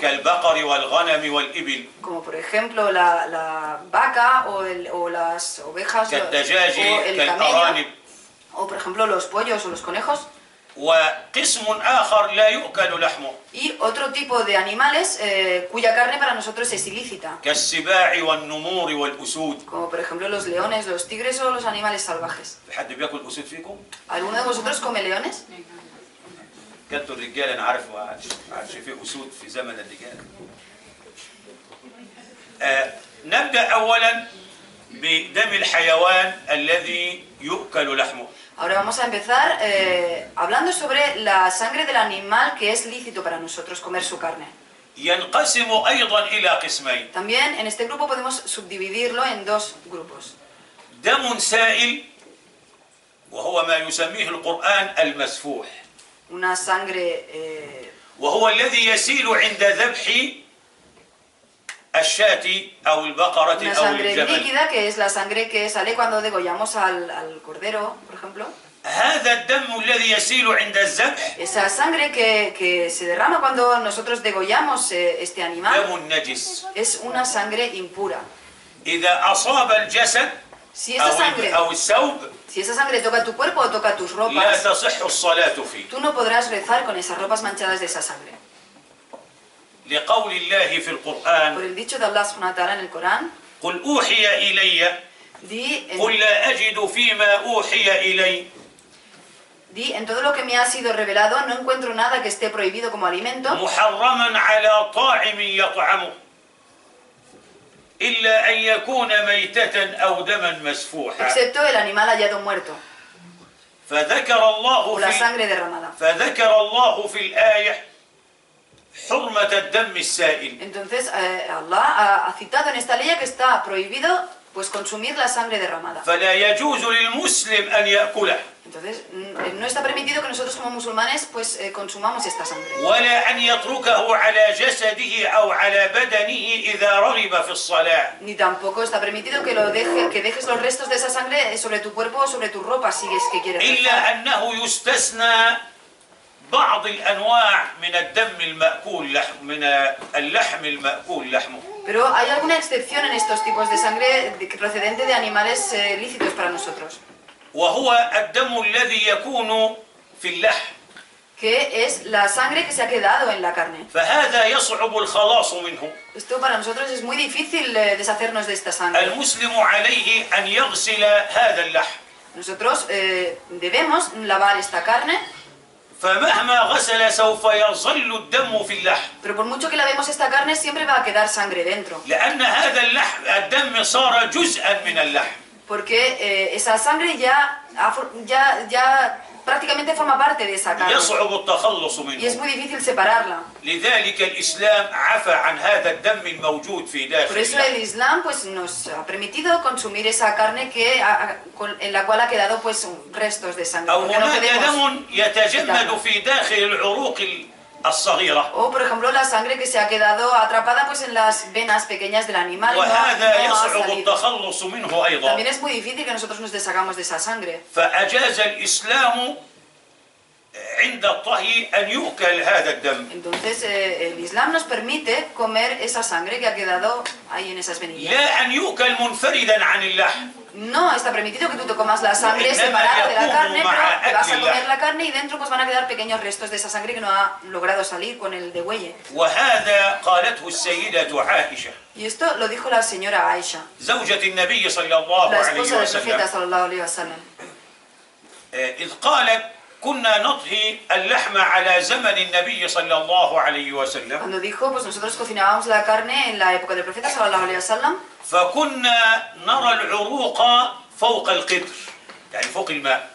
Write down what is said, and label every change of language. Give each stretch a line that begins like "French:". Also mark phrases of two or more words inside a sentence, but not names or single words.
Arabic: كالبقر والغنم والإبل،
Spanish: como por ejemplo la vaca o las ovejas
Arabic: كالدجاج
Spanish: o el
Arabic: كالأرانب.
Spanish: camello, o por ejemplo los pollos o los conejos.
Arabic: وقسم آخر لا يؤكل لحمه
Spanish: Y otro tipo de animales cuya carne para nosotros es ilícita,
Arabic: كالسباع والنمور والأسود.
Spanish: como por ejemplo los leones, los tigres o los animales salvajes.
Arabic: حد بياكل أسود فيكم؟
Spanish: ¿Alguno de vosotros come leones?
Arabic: كنتوا الرجال أنا عارف ما عادش في أسود في زمن الرجال. نبدأ أولا بدم الحيوان الذي يؤكل لحمه.
Spanish: Ahora vamos a empezar hablando sobre la sangre del animal que es lícito para nosotros comer su carne.
Arabic: ينقسم أيضا إلى قسمين:
Spanish: También en este grupo podemos subdividirlo en dos grupos.
Arabic: دم سائل وهو ما يسميه القرآن المسفوح،
Spanish: Una sangre
Arabic: وهو الذي يسيل عند ذبح الشاة أو البقرة
Spanish: una
Arabic: أو
Spanish: sangre
Arabic: الجمل.
Spanish: líquida, que es la sangre que sale cuando degollamos al cordero, por ejemplo.
Arabic: هذا الدم الذي يسيل عند الذبح
Spanish: Esa sangre que se derrama cuando nosotros degollamos este animal
Arabic: دم نجس.
Spanish: es una sangre impura.
Arabic: إذا أصاب الجسد
Spanish: Si esa sangre,
Arabic: أو الثوب
Spanish: si esa sangre toca tu cuerpo o toca tus
Arabic: لا
Spanish: ropas,
Arabic: تصح الصلاة فيه،
Spanish: tú no podrás rezar con esas ropas manchadas de esa sangre.
Arabic: لقول الله في
Spanish: Por
Arabic: القرآن:
Spanish: el dicho de Allah
Arabic: سبحانه وتعالى
Spanish: en el Corán,
Arabic: قل أوحي إلي قل لا أجد فيما أوحي إلي
Spanish: di, en todo lo que me ha sido revelado no encuentro nada que esté prohibido como alimento,
Arabic: محرما على طاعم يطعمه إلا أن يكون ميتة أو دما مسفوحا.
Spanish: excepto el animal hallado muerto
Arabic: فذكر
Spanish: o la sangre derramada.
Arabic: الله في الآية حرمة الدم السائل.
Spanish: Entonces Allah ha citado en esta ley que está prohibido pues consumir la sangre derramada.
Arabic: فلا يجوز للمسلم أن يأكله
Spanish: Entonces no está permitido que nosotros como musulmanes pues consumamos esta sangre.
Arabic: ولا أن يتركه على جسده أو على بدنه إذا رغب في الصلاة.
Spanish: Ni tampoco está permitido que dejes los restos de esa sangre sobre tu cuerpo o sobre tu ropa si es que quieres rezar.
Arabic: إلا أنه يستثنى بعض الأنواع من الدم المأكول من اللحم المأكول لحمه.
Spanish: Pero hay alguna excepción en estos tipos de sangre procedente de animales lícitos para nosotros,
Arabic: وهو الدم الذي يكون في اللحم،
Spanish: que es la sangre que se ha quedado en la carne.
Arabic: فهذا يصعب الخلاص منه.
Spanish: Esto para nosotros es muy difícil deshacernos de esta sangre.
Arabic: المسلم عليه أن يغسل هذا اللحم،
Spanish: Nosotros debemos lavar esta carne,
Arabic: فمهما غسل سوف يظل الدم في اللحم،
Spanish: pero por mucho que lavemos esta carne siempre va a quedar sangre dentro,
Arabic: لأن هذا اللحم الدم صار جزءا من اللحم.
Spanish: porque esa sangre ya prácticamente forma parte de esa carne
Arabic: يصعب التخلص
Spanish: y es
Arabic: منه.
Spanish: muy difícil separarla.
Arabic: لذلك الإسلام عفى عن هذا الدم الموجود في داخل
Spanish: Por eso
Arabic: اللحم.
Spanish: el Islam pues, nos ha permitido consumir esa carne en la cual ha quedado pues, restos de sangre.
Arabic: أو
Spanish: Porque no
Arabic: هناك
Spanish: podemos
Arabic: دم يتجمد في داخل العروق الصغيرة.
Spanish: O, por ejemplo, la sangre que se ha quedado atrapada pues en las venas pequeñas del animal y
Arabic: وهذا
Spanish: no ha
Arabic: يصعب
Spanish: salido.
Arabic: التخلص منه أيضا.
Spanish: También es muy difícil que nosotros nos deshagamos de esa sangre.
Arabic: فأجاز الإسلام عند الطهي أن يؤكل هذا الدم.
Spanish: Entonces, el Islam nos permite comer esa sangre que ha quedado ahí en esas venillas.
Arabic: لا أن يؤكل منفردا عن اللحم.
Spanish: No está permitido que tú te comas la sangre separada de la carne, pero te vas a comer la carne y dentro pues van a quedar pequeños restos de esa sangre que no ha logrado salir con el degüelle.
Arabic: وهذا قالته السيدة عائشة
Spanish: Y esto lo dijo la señora Aisha,
Arabic: زوجة النبي صلى الله
Spanish: la
Arabic: عليه
Spanish: esposa del profeta
Arabic: وسلم صلى الله عليه وسلم. إذ قالت كنا نطهي اللحم على زمن النبي صلى الله عليه وسلم
Spanish: Cuando dijo, pues nosotros cocinábamos la carne en la época del profeta
Arabic: صلى الله عليه وسلم فكنا نرى العروق فوق القدر يعني فوق الماء